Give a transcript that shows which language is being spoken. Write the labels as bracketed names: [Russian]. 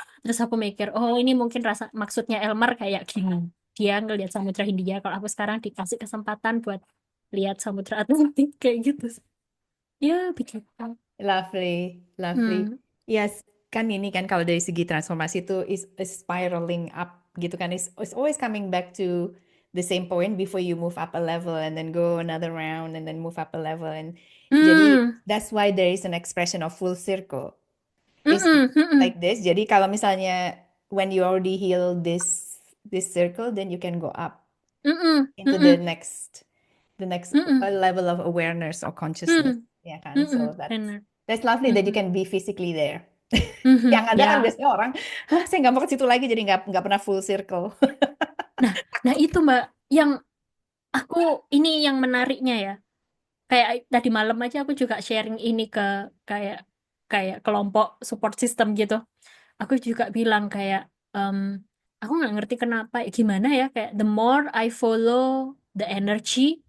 [Indonesian] Terus aku mikir, oh ini mungkin rasa maksudnya Elmer kayak gini. Dia ngelihat Samudra Hindia, kalau aku sekarang dikasih kesempatan buat lihat Samudra Atlantik kayak gitu. Ya, begitu. [English] Lovely, lovely. Hmm. [Indonesian] Yes, kan ini kan kalau dari segi transformasi itu [English] is spiraling up [Indonesian] gitu kan. [English] It's always coming back to the same point before you move up a level and then go another round and then move up a level and jadi Hmm. that's why there is an expression of full circle. It's Mm-mm. Mm-mm. like this. [Indonesian] Jadi kalau misalnya [English] when you already heal this circle, then you can go up Mm-mm. into Mm-mm. the next Mm-mm. level of awareness or consciousness, Mm. [Indonesian] ya kan? Mm-mm. [English] So [Indonesian] Benar. [English] that's lovely that you Mhm. can be physically there. [Indonesian] Yang Mhm. ada kan Ya. biasanya orang, hah, saya nggak mau ke situ lagi, jadi nggak pernah full circle. Nah, nah itu Mbak yang aku ini yang menariknya ya. Kayak tadi malam aja aku juga sharing ini ke kayak kayak kelompok support system gitu. Aku juga bilang kayak em, aku nggak ngerti kenapa gimana ya kayak [English] the more I follow the energy